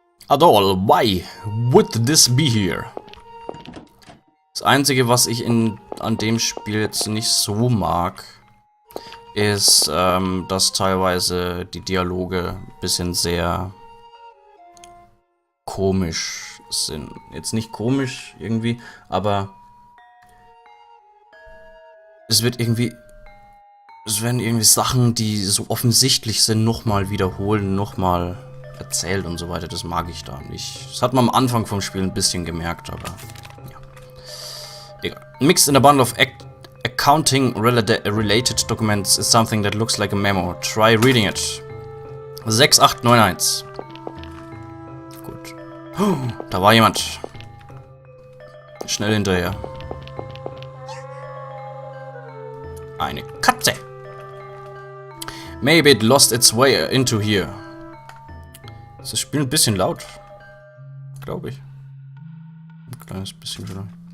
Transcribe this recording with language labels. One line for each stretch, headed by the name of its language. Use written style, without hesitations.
English: Adol, why would this be here?
German: Das Einzige, was ich an dem Spiel jetzt nicht so mag, ist, dass teilweise die Dialoge ein bisschen sehr komisch sind. Jetzt nicht komisch irgendwie, aber es werden irgendwie Sachen, die so offensichtlich sind, nochmal wiederholen, nochmal erzählt und so weiter. Das mag ich da nicht. Das hat man am Anfang vom Spiel ein bisschen gemerkt, aber ja. Egal.
English: Mixed in a bundle of accounting related documents is something that looks like a memo. Try reading it.
German: 6891. Gut. Da war jemand. Schnell hinterher. Eine Katze.
English: Maybe it lost its way into here.
German: Ist das Spiel ein bisschen laut? Glaube ich. Ein kleines bisschen vielleicht.